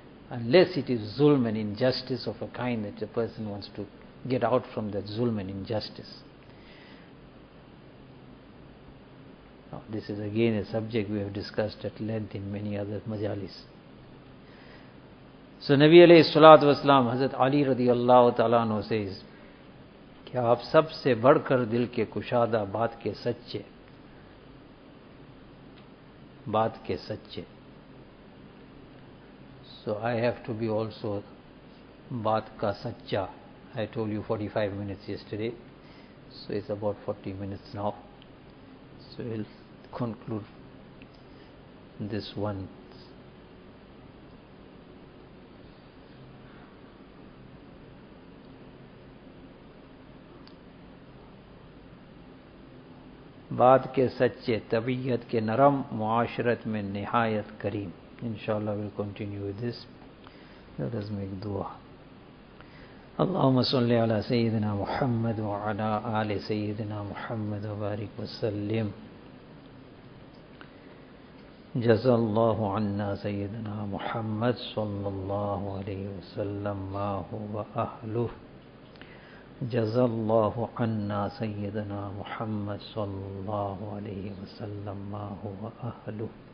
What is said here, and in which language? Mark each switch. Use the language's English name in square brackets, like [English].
[English] Unless it is zulm and injustice of a kind that a person wants to get out from that zulm and injustice. Now, this is again a subject we have discussed at length in many other majalis. So Nabi alayhi salatu wasalam, Hazrat Ali radiallahu ta'ala anhu says, [Urdu] کہ آپ سب سے بڑھ کر دل کے کشادہ بات کے سچے [English] بات کے سچے. So I have to be also [Urdu] بات کا سچا. [English] I told you 45 minutes yesterday, so it's about 40 minutes now. So we'll conclude this one. [Urdu] بات کے سچے طبیعت کے نرم معاشرت میں نہایت کریم. [English] انشاءاللہ will continue with this. Let us make دعا. [Arabic] اللهم صل علی سیدنا محمد وعلی آل سیدنا محمد وبارک وسلم. جزا اللہ عنا سیدنا محمد صلی اللہ علیہ وسلم ما هو اہلہ. جزا الله عنا سيدنا محمد صلى الله عليه وسلم ما هو أهله.